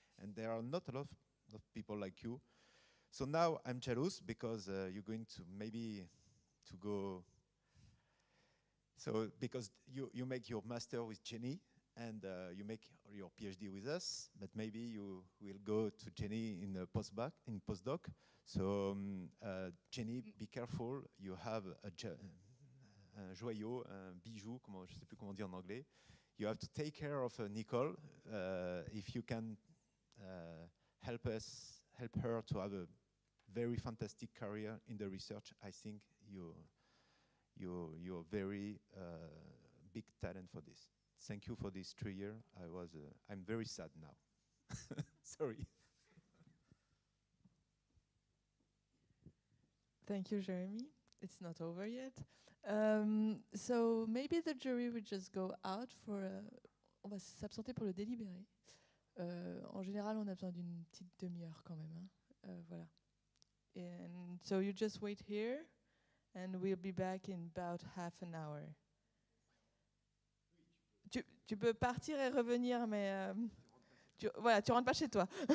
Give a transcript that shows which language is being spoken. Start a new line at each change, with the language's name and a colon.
English: And there are not a lot of people like you. So now I'm jealous because you're going to maybe to go. So because you make your master with Jenny and you make your PhD with us, but maybe you will go to Jenny in a postdoc. So Jenny, be careful. You have
French: un joyau, un bijou, je ne sais plus comment dire en anglais.
English: You have to take care of Nicole. If you can help her to have a very fantastic career in the research, I think you're very big talent for this. Thank you for these 3 years. I'm very sad now. Sorry. Thank you, Jeremy. It's not over yet. So maybe the jury would just go out for.
French: On va s'absenter pour le délibéré. En général, on a besoin d'une petite demi-heure quand même. Hein. Voilà.
English: And so you just wait here, and we'll be back in about half an hour.
French: Tu peux partir et revenir, mais voilà, tu rentres pas chez toi.